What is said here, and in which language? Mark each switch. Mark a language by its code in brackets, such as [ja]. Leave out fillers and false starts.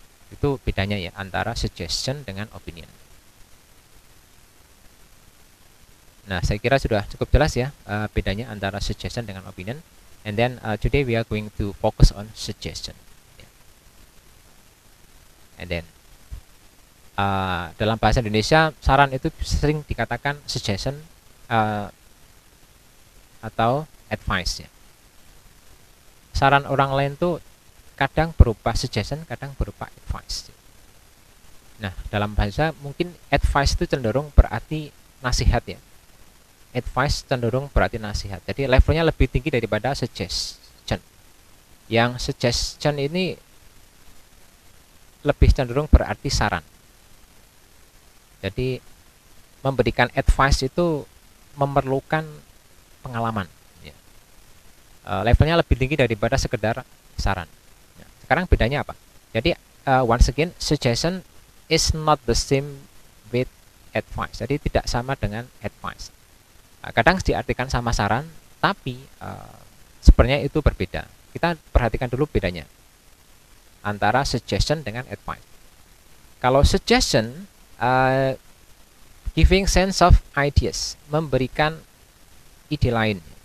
[id] Itu bedanya ya antara suggestion dengan opinion. Nah, saya kira sudah cukup jelas ya bedanya antara suggestion dengan opinion. [en] And then today we are going to focus on suggestion. And then [id] dalam bahasa Indonesia saran itu sering dikatakan suggestion atau advice ya. Saran orang lain tuh kadang berupa suggestion, kadang berupa advice. Nah, dalam bahasa mungkin advice itu cenderung berarti nasihat ya. Advice cenderung berarti nasihat. Jadi levelnya lebih tinggi daripada suggestion. Yang suggestion ini lebih cenderung berarti saran. Jadi memberikan advice itu memerlukan pengalaman. Ya. Levelnya lebih tinggi daripada sekedar saran. Ya. Sekarang bedanya apa? Jadi [en] once again, suggestion is not the same with advice. [id] Jadi tidak sama dengan advice. Kadang diartikan sama saran, tapi sebenarnya itu berbeda. Kita perhatikan dulu bedanya antara suggestion dengan advice. Kalau [en] suggestion giving sense of ideas, [id] memberikan ide lain.